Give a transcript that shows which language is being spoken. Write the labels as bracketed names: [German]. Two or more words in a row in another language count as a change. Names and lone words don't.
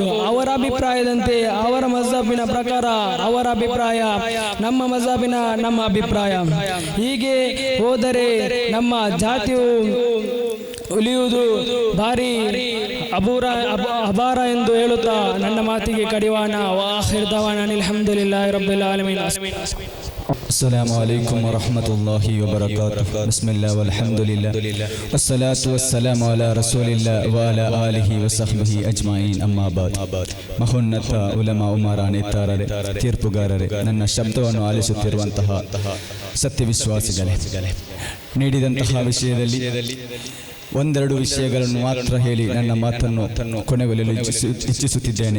[Kannada] ಅವರ ಅಭಿಪ್ರಾಯದಂತೆ, ಅವರ ಮಜಹಬಿನ ಪ್ರಕಾರ ಅವರ ಅಭಿಪ್ರಾಯ, ನಮ್ಮ ಮಜಹಬಿನ ನಮ್ಮ ಅಭಿಪ್ರಾಯ. ಹೀಗೆ ಹೋದರೆ ನಮ್ಮ ಜಾತಿಯು ಉಳಿಯುವುದು ಭಾರಿ ಅಭಾರ ಎಂದು ಹೇಳುತ್ತಾ ನನ್ನ ಮಾತಿಗೆ ಕಡಿವಾಣ. [Arabic] وآخر دعوانا الحمد لله رب العالمين. السلام عليكم ورحمة الله وبركاته. بسم الله والحمد لله والصلاة والسلام على رسول الله وعلى آله وصحبه أجمعين. أما بعد. [Kannada] ಮಹೋನ್ನತ ಉಲಮಾ ಉಮರಾ ನೇತಾರರೇ, ತೀರ್ಪುಗಾರರೇ, ನನ್ನ ಶಬ್ದವನ್ನು ಆಲಿಸುತ್ತಿರುವಂತಹ ಸತ್ಯವಿಶ್ವಾಸಿಗಳೇ, ನೀಡಿದಂತಹ ವಿಷಯದಲ್ಲಿ ಒಂದೆರಡು ವಿಷಯಗಳನ್ನು ಮಾತ್ರ ಹೇಳಿ ನನ್ನ ಮಾತನ್ನು ಕೊನೆಗೊಳ್ಳಲು ಇಚ್ಛಿಸುತ್ತಿದ್ದೇನೆ.